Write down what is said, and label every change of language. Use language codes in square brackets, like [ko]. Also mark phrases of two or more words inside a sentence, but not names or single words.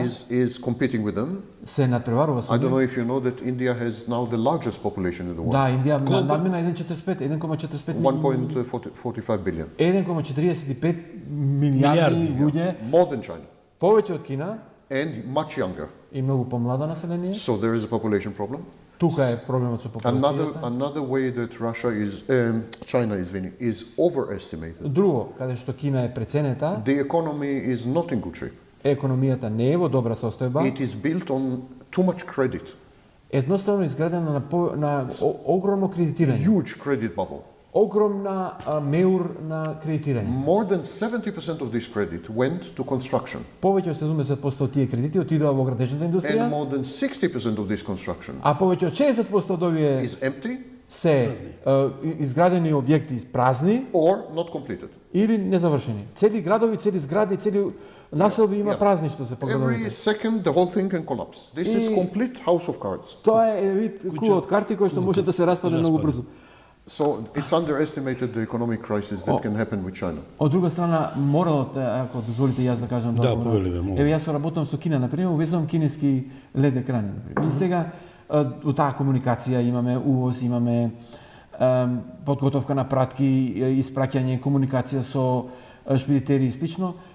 [en] is competing with them. [mk] се надпреварува со [en] I don't [mk] нив. [en] know if you know that India has now the largest population in the world. [mk] Да, Индија надмина 1,45 милиони. [en] 1.45 billion. [mk] 1,45 Милиарди, милиарди луѓе, [en] More than China. [mk] повеќе од Кина [en] And much younger. [mk] и многу помлада население. [en] So there is a population problem. [mk] Тука е проблемот со популацијата. [en] Another way that China is overestimated. [mk] Друго, каде што Кина е преценета, [en] The economy is not in good shape. [mk] економијата не е во добра состојба. [en] It is built on too much credit, [mk] Едноставно изградено на огромно кредитирање. [en] huge credit bubble. [mk] Огромна меур на кредитирање. [en] More than 70% of this credit went to construction, [mk] Повеќе од 70% од тие кредити отидоа во градежната [en] and [mk] индустрија, [en] more than 60% of this construction [mk] а повеќе од 60% од овие [en] is empty [mk] се изградени објекти празни [en] or not completed. [mk] или незавршени. Цели градови, цели згради, цели населби има празни што се по [en] Every [mk] градовите. [en] second, the whole thing can collapse. This is complete house of cards. [mk] Тоа е вид кула од карти кој што може да се распадне многу брзо. [en] So it's underestimated the economic crisis that can happen with China. [mk] Од друга страна, моралот, ако дозволите јас да кажам повели, моля. Еве јас работам со Кина, например, увезувам кинески LED екрани, например. И сега у таа комуникација имаме увоз, имаме подготовка на пратки, испраќање, комуникација со шпедитери и слично.